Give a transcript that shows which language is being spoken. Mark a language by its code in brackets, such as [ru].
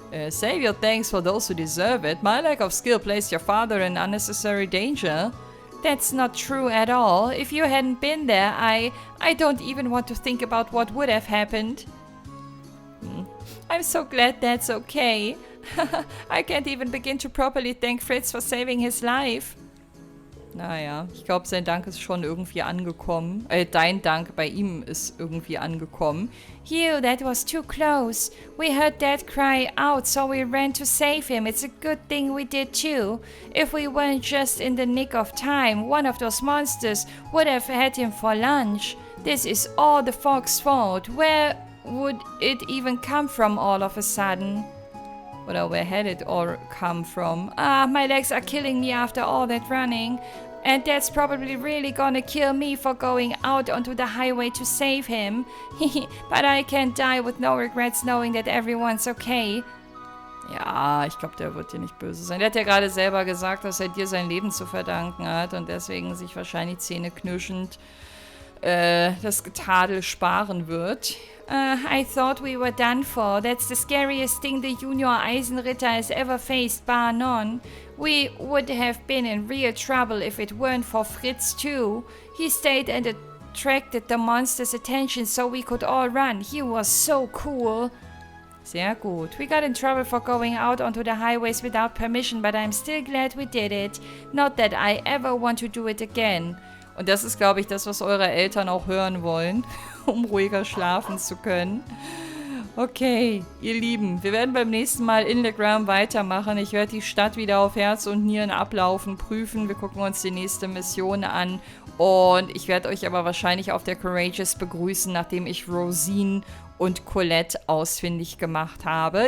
[en] Save your thanks for those who deserve it. My lack of skill placed your father in unnecessary danger. That's not true at all. If you hadn't been there, I don't even want to think about what would have happened. I'm so glad that's okay. I can't even begin to properly thank Fritz for saving his life. [de] Naja, ich glaube, sein Dank ist schon irgendwie angekommen. Dein Dank bei ihm ist irgendwie angekommen. [en] Hugh, that was too close. We heard Dad cry out, so we ran to save him. It's a good thing we did too. If we weren't just in the nick of time, one of those monsters would have had him for lunch. This is all the fog's fault. Where would it even come from all of a sudden? Oder where had it all come from? My legs are killing me after all that running. And Dad's probably really gonna kill me for going out onto the highway to save him. But I can't die with no regrets knowing that everyone's okay. [de] Ja, ich glaube, der wird dir nicht böse sein. Der hat ja gerade selber gesagt, dass er dir sein Leben zu verdanken hat und deswegen sich wahrscheinlich zähneknirschend das Getadel sparen wird. [en] I thought we were done for. That's the scariest thing the Junior Eisenritter has ever faced, bar none. We would have been in real trouble if it weren't for Fritz too. He stayed and attracted the monster's attention so we could all run. He was so cool. [de] Sehr gut. [en] We got in trouble for going out onto the highways without permission, but I'm still glad we did it. Not that I ever want to do it again. [de] Und das ist, glaube ich, das, was eure Eltern auch hören wollen, um ruhiger schlafen zu können. Okay, ihr Lieben, wir werden beim nächsten Mal in Telegram weitermachen. Ich werde die Stadt wieder auf Herz und Nieren ablaufen, prüfen. Wir gucken uns die nächste Mission an. Und ich werde euch aber wahrscheinlich auf der Courageous begrüßen, nachdem ich Rosine und Colette ausfindig gemacht habe.